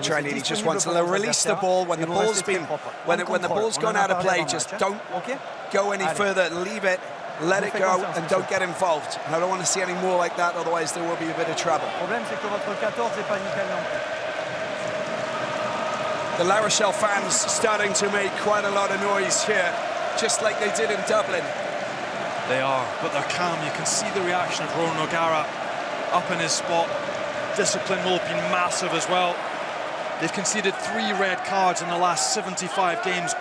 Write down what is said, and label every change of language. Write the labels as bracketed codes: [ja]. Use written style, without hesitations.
[en] Chinese, he just wants to release the ball when the ball's been when the ball's gone out of play. Just don't go any further. Leave it, let it go, and don't get involved. And I don't want to see any more like that. Otherwise, there will be a bit of trouble. [fr] Le problème, c'est que votre 14 est pas nickel non plus. [en] The La Rochelle fans starting to make quite a lot of noise here, just like they did in Dublin. They are, but they're calm. You can see the reaction of Ronan O'Gara up in his spot. Discipline will have been massive as well. They've conceded 3 red cards in the last 75 games.